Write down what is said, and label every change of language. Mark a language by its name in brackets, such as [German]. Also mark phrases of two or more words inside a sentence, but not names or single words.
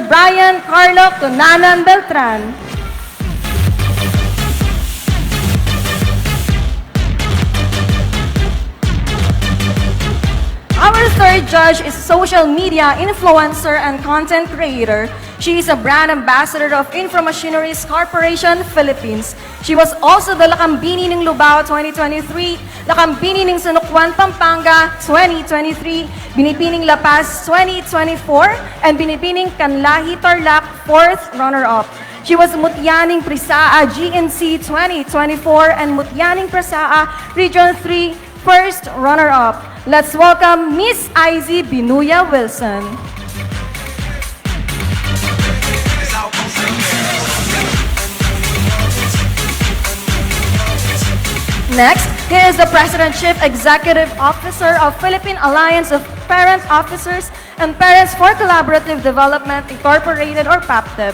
[English] Brian Carlo Tonanan Beltran. Our third judge is a social media influencer and content creator. She is a brand ambassador of Infomachineries Corporation, Philippines. She was also the Lakambini ng Lubao 2023, Lakambini ng Sunukwan, Pampanga 2023, Binipining La Paz 2024, and Binipining Kanlahi Tarlac 4th runner-up. She was Mutyaning Prisaa GNC 2024 and Mutyaning Prisaa Region 3 first runner-up. Let's welcome Miss Izzy Binuya Wilson. Next, here is the President Chief Executive Officer of Philippine Alliance of Parent Officers and Parents for Collaborative Development Incorporated, or PAPTEP.